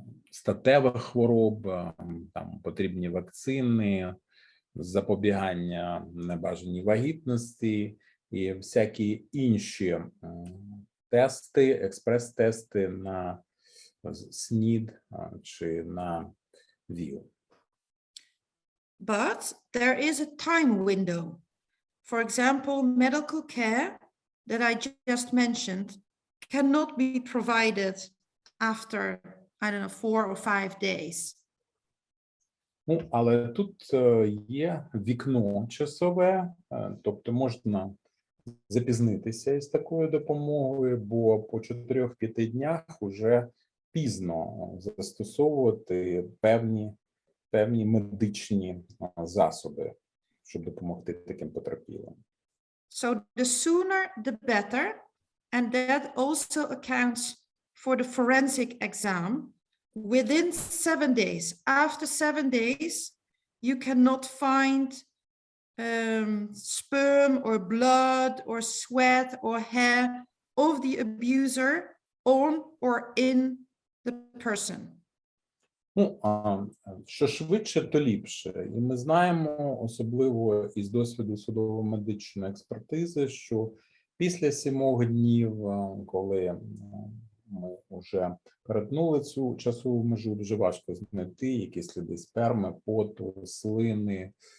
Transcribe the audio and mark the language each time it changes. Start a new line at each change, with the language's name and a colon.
Ukrainian: статевих хвороб, там потрібні вакцини, запобігання небажаній вагітності і всякі інші тести, експрес-тести на СНІД чи на ВІЛ.
English: But there is a time window. For example, medical care that I just mentioned cannot be provided after, I don't know, 4 or 5 days.
Ukrainian: Ну, але тут є вікно часове, тобто можна запізнитися із такою допомогою, бо по 4-5 днях вже пізно застосовувати певні медичні засоби, щоб допомогти таким потерпілим.
English: So the sooner the better, and that also accounts for the forensic exam. Within 7 days, after 7 days, you cannot find sperm or blood or sweat or hair of the abuser on or in the person.
Ukrainian: Ну, що швидше, то ліпше. І ми знаємо, особливо із досвіду судово-медичної експертизи, що після 7 днів, коли ми вже перетнули цю часову межу, дуже важко знайти якісь сліди сперми, поту, слини,